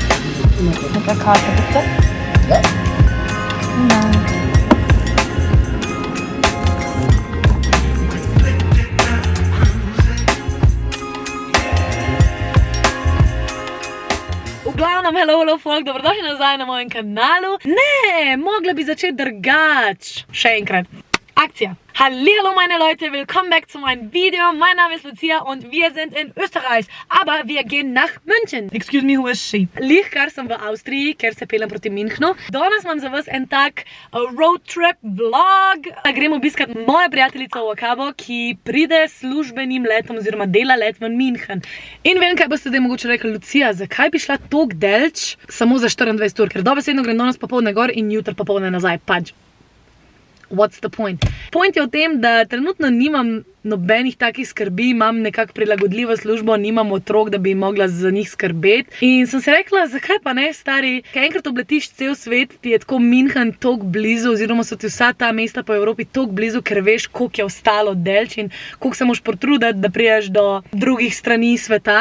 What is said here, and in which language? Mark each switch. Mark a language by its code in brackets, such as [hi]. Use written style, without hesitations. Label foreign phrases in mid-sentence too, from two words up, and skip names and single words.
[de] Mit der Karte, bitte. Ja. Nein. [sl] V glavnem, [en] hello folk, [sl] dobrodošli nazaj na mojem kanalu. Ne, mogla bi začeti drugač. Še enkrat. Akcija. Hallihallo meine Leute, willkommen back zu meinem Video. Mein Name ist Lucia und wir sind in Österreich, aber wir gehen nach München. [en] Excuse me, who is she? [sl] Lihkar sem v Avstriji, ker se pelem proti Münchnu. Danes imam za vas en tak [en] road trip vlog. [sl] Gremo obiskat moja prijateljica v Akabo, ki pride s službenim letom oziroma dela let v München. In vem, kaj boste zdaj mogoče rekli, Lucia, zakaj bi šla tok delč samo za 24 ur? Ker dobesedno grem danes popoldne gor in jutri popoldne nazaj, pač. [en] What's the point? [sl] Point je v tem, da trenutno nimam nobenih takih skrbi, imam nekako prilagodljivo službo, nimam otrok, da bi mogla za njih skrbeti. In sem se rekla, zakaj pa ne, stari, kaj enkrat obletiš cel svet, ti je tako München tok blizu, oziroma so ti vsa ta mesta po Evropi tok blizu, ker veš, koliko je ostalo delč in koliko se moraš potruditi, da priješ do drugih strani sveta.